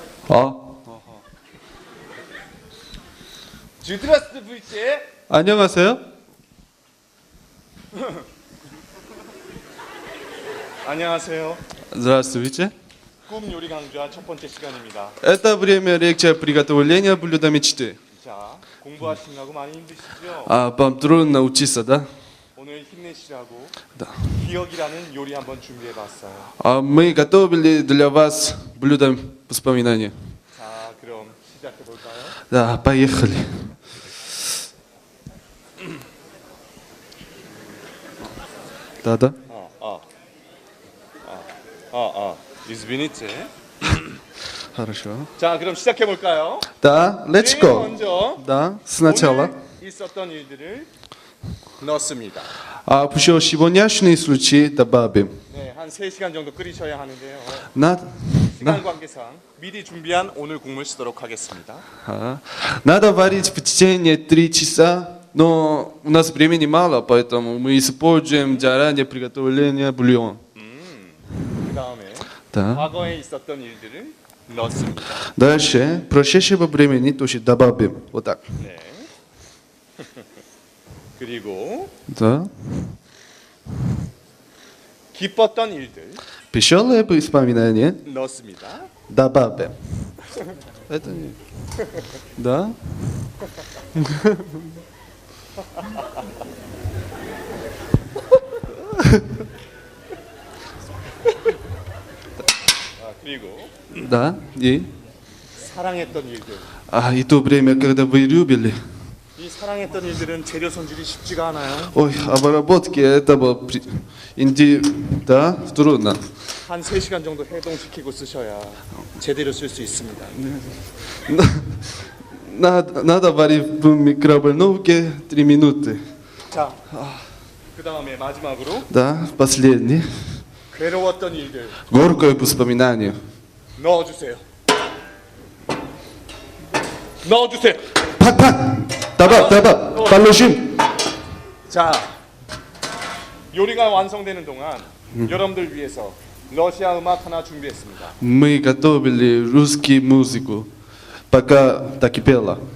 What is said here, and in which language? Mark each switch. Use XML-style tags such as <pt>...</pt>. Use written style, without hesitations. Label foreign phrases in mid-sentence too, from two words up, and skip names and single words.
<ru>Здравствуйте.</ru> <ko>안녕하세요. 안녕하세요.</ko> <ru>Здравствуйте.</ru> <ko>꿈 요리 강좌 첫 번째 시간입니다.</ko> <ru>Это время лекция приготовления блюда мечты.</ru> <ko>자, 공부하시느라고 많이 힘드시죠?</ko> <ru>Вам трудно учиться, да?</ru> <ko>오늘 힘내시라고</ko> <ru>Да.</ru> <ko>기억이라는 요리 한번 준비해봤어요.</ko> <ru>Мы готовили для вас блюдо воспоминаний.</ru> <ko>자, 그럼 시작해볼까요?</ko> <ru>Да, поехали. Да. Извините. Хорошо.</ru> <ko>자, 그럼 시작해볼까요?</ko> <ru>Да, let's</ru> <ko>제일</ko> <en>go.</en> <ko>먼저</ko> <ru>Да, сначала.</ru> <ko>오늘 있었던 일들을 넣습니다.</ko> <ru>Еще сегодняшний случай добавим.</ru> <ko>네, 한 3시간 정도 끓이셔야 하는데요.</ko> <ru>Надо,</ru> <ko>시간 관계상 미리 준비한 오늘 국물 쓰도록 하겠습니다.</ko> <ru>надо варить в течение 3 часа, но у нас времени мало, поэтому мы используем заранее приготовление бульон.</ru> <ko>그 다음에</ko> <ru>Да.</ru> <ko>과거에 있었던 일들을 넣습니다.</ko> <ru>Дальше прошедшего времени тоже добавим. Вот так.</ru> <ko>네. 그리고</ko> <ru>Да.</ru> <ko>기뻤던 일들</ko> <ru>Веселые воспоминания</ru> <ko>넣습니다.</ko> <ru>добавим. Это не... Да?</ru> <ko>그리고</ko> <ru>Да. И?</ru> <ko>사랑했던 일들.</ko> <ru>И то время, когда вы любили.</ru> <ko>이 사랑했던 일들은 재료 손질이 쉽지가 않아요.</ko> <ru>Ой, обработки этого... Да, трудно.</ru> <ko>한 3시간 정도 해동시키고 쓰셔야 제대로 쓸 수 있습니다.</ko> <ru>Надо варить в микроволновке 3 минуты.</ru> <ko>자, 그 다음에 마지막으로</ko> <ru>Да, последний.</ru> <ko>괴로웠던 일들</ko> <ru>Горькое воспоминание.</ru> <ko>넣어주세요. 넣어주세요. 팍팍! 따박! 발로심! 자, 요리가 완성되는 동안 여러분들 위해서 러시아 음악 하나 준비했습니다.</ko> <ru>Мы готовили русскую музыку, пока так и пела.</ru>